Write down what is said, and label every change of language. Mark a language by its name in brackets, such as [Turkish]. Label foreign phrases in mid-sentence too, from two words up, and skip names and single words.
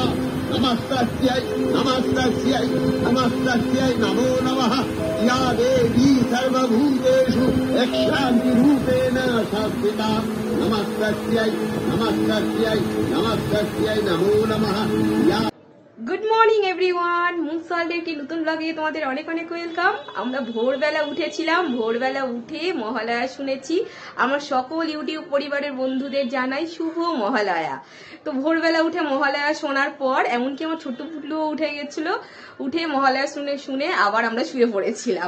[Sanskrit] नमस्तस्यै नमस्तस्यै नमस्तस्यै नमो नमः या देवी सर्वभूतेषु यक्षान्तिरूपेण संस्थिता। नमस्तस्यै नमस्तस्यै नमस्तस्यै नमो नमः या। [English] good morning everyone, [Bangla] মুখসালদের একটি নতুন ব্লগে তোমাদের অনেক অনেক ওয়েলকাম। আমরা ভোরবেলা উঠেছিলাম, ভোরবেলা উঠে মহালয়া শুনেছি। আমার সকল ইউটিউব পরিবারের বন্ধুদের জানাই শুভ মহালয়া। তো ভোরবেলা উঠে মহালয়া শোনার পর এমনকি আমার ছোট্ট পুটলুও উঠে গেছিল। উঠে মহালয়া শুনে শুনে আবার আমরা শুয়ে পড়েছিলাম।